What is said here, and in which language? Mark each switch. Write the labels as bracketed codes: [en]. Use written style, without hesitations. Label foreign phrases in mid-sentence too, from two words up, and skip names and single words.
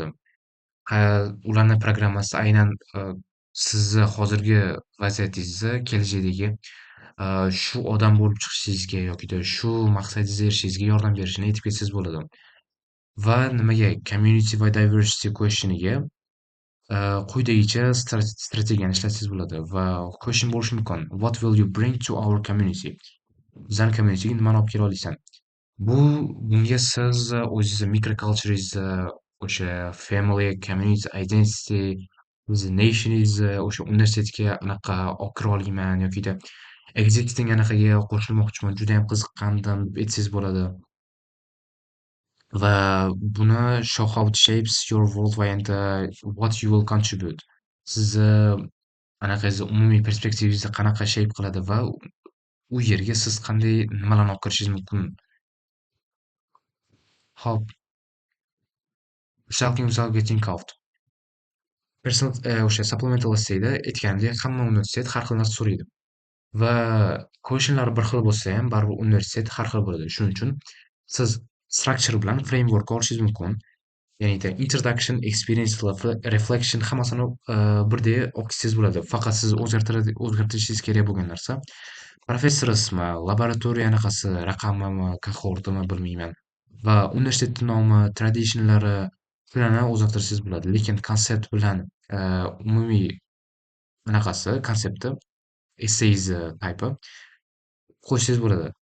[uz] Ha, ularni programmasi aynan sizni hozirgi vaziyatingizni kelajakdagi shu odam bo'lib chiqishingizga yokida shu maqsadingizga erishishingizga yordam berishini aytib ketsangiz bo'ladi. Va nimaga community va diversity questioniga quyidagicha strategiyani ishlatsangiz bo'ladi va question bo'lishi mumkin. [en] What will you bring to our community? [uz] Bizani communityga nimani olib kela olasan? Bunga siz o'zingizni microculturengizni, o'sha [en] family, community identity, [uz] o'zi nationingizni o'sha universitetga anaqa olib kira olmayman yokida existing anaqaga qo'shilmoqchiman, judayam qiziqqandim deb aytsangiz bo'ladi. Va buni [en] show how it shapes your worldwide and what you will contribute. [uz] Sizni anaqangizni umumiy perspektivangizni qanaqa shape qiladi va u yerga siz qanday nimalarni olib kirishingiz mumkin. Hop, [en] something without getting caught. [uz] O'sha [en] supplemental essayda [uz] aytganimdek, hamma universitet har xil narsa so'raydi va questionlar bir xil bo'lsa ham baribir universitet har xil bo'ladi. Shuning uchun siz structure bilan framework olishingiz mumkin. Ya'ni [en] introduction, experience, reflection [uz] hammasini birdek olib ketsangiz bo'ladi. Faqat siz o'zgartirishingiz kerak bo'lgan narsa professorismi, laboratoriya anaqasi, raqamimi, kohortimi bilmayman va universitetni nomi, traditionlari shularni o'zgartirishingiz bo'ladi. Lekin konsept bilan umumiy anaqasi, konsepti, [en] essays type'i [uz] qo'shsangiz bo'ladi.